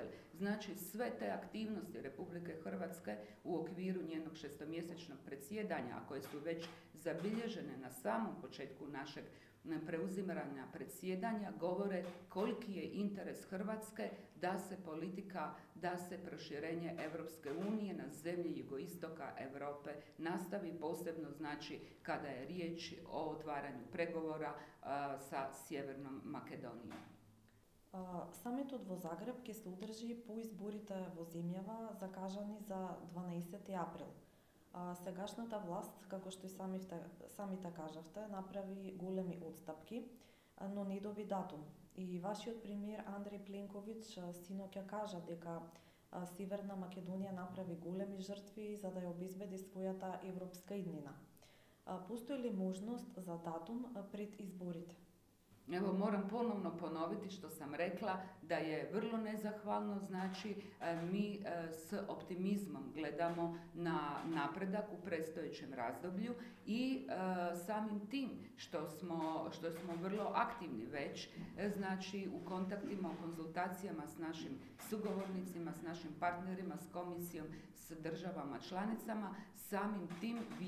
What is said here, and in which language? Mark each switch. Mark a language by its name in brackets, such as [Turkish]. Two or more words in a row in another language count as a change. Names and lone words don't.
[Croatian] Znači sve te aktivnosti Republike Hrvatske u okviru njenog šestomjesečnog predsjedanja, a koje su već zabilježene na samom početku našeg preuzimanja predsjedanja, govore koliki je interes Hrvatske da se politika, da se proširenje Europske unije na zemlje jugoistoka Europe nastavi, posebno znači kada je riječ o otvaranju pregovora sa Sjevernom Makedonijom. [Macedonian] Самитот во Загреб ќе се одржи по изборите во земјава закажани за 12 април. Сегашната власт, како што и самите кажавте, направи големи отстапки, но не доби датум. И вашиот премиер Андреј Пленковиќ синоќа кажа дека Северна Македонија направи големи жртви за да ја обезбеди својата европска иднина. Постои ли можност за датум пред изборите? [Croatian] Evo, moram ponovno ponoviti što sam rekla, da je vrlo nezahvalno, znači mi s optimizmom gledamo na napredak u predstojećem razdoblju i samim tim što smo vrlo aktivni već, znači u kontaktima, u konzultacijama s našim sugovornicima, s našim partnerima, s komisijom, s državama članicama, samim tim